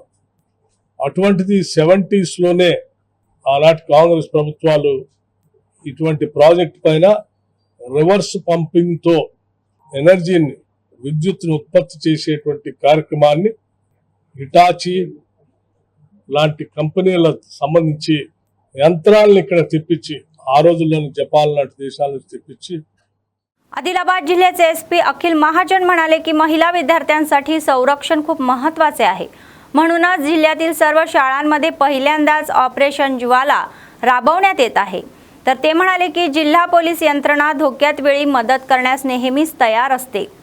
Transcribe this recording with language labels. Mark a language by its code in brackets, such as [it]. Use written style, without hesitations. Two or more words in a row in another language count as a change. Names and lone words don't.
[te] అటువంటిది 70s లోనే ఆనాటి కాంగ్రెస్ ప్రభుత్వాలు ఇటువంటి ప్రాజెక్ట్ పైన [en] reverse pumping [te] తో ఎనర్జీని, విద్యుత్తును ఉత్పత్తి చేసేటువంటి కార్యక్రమాన్ని హిటాచి లాంటి కంపెనీలకు సంబంధించి యంత్రాలను ఇక్కడ తెప్పించి, ఆ రోజుల్లోని జపాన్ లాంటి దేశాల నుంచి తెప్పించి. [mr] आदिलाबाद जिल्ह्याचे एसपी अखिल महाजन म्हणाले की महिला विद्यार्थ्यांसाठी संरक्षण खूप महत्त्वाचे आहे. म्हणूनच जिल्ह्यातील सर्व शाळांमध्ये पहिल्यांदाच ऑपरेशन ज्वाला राबवण्यात येत आहे. तर ते म्हणाले की जिल्हा पोलीस यंत्रणा धोक्यात वेळी मदत करण्यास नेहमीच तयार असते.